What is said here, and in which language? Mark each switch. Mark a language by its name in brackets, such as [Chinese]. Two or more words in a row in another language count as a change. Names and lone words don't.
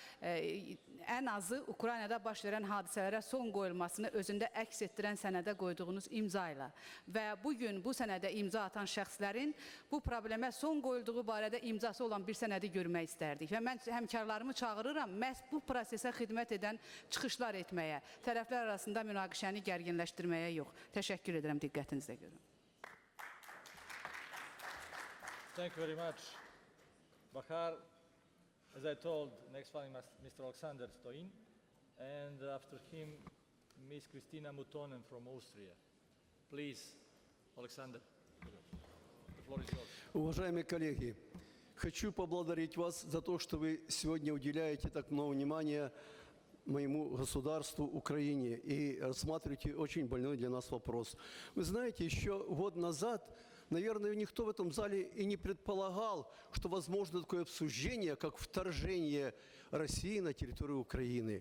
[Azerbaijani] ən azı Ukraynada baş verən hadisələrə son qoyulmasını özündə əks etdirən sənədə qoyduğunuz imza ilə və bugün bu sənədə imza atan şəxslərin bu problemə son qoyulduğu barədə imzası olan bir sənədi görmək istərdik və mən həmkarlarımı çağırıram məhz bu prosesə xidmət edən çıxışlar etməyə, tərəflər arasında münaqişəni gərginləşdirməyə yox. Təşəkkür edirəm diqqətinizə görə. [English] Thank you very much. Bahar, as I told, next one is Mr. Alexander Stoyin, and after him, Ms. Kristina Mutonen from Austria. Please, Alexander, the floor is yours. [Russian] Уважаемые коллеги, хочу поблагодарить вас за то, что вы сегодня уделяете так много внимания моему государству Украине и рассматриваете очень больной для нас вопрос. Вы знаете, еще год назад, наверное, никто в этом зале и не предполагал, что возможно такое обсуждение, как вторжение России на территорию Украины.